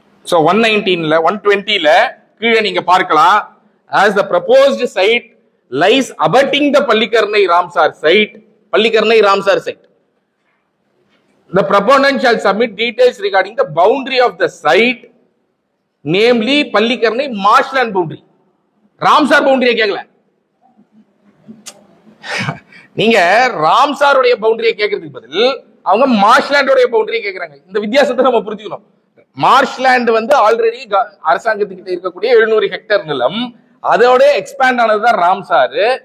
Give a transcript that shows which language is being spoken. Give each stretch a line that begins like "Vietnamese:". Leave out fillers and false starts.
Tamil: So 119ல 120ல கீழே நீங்க பார்க்கலாம்.
English: as the proposed site lies abutting the Pallikaranai Ramsar site, Pallikaranai Ramsar site, the proponent shall submit details regarding the boundary of the site, namely Pallikaranai marshland boundary.
Tamil: Ramsar பவுண்டரியை கேட்கல, நீங்க ராம்சாருடைய பவுண்டரியை கேட்கறதுக்கு பதில் அவங்க மார்ஷ்லாண்டோடைய பவுண்டரியை கேட்கறாங்க. இந்த வித்தியாசத்தை நம்ம புரிஞ்சுக்கணும். மார்ஷ்லேண்ட் வந்து ஆல்ரெடி அரசாங்கத்துக்கிட்ட இருக்கக்கூடிய 700 ஹெக்டேர் நிலம், அதோட எக்ஸ்பேண்ட் ஆனதுதான் ராம்சார்.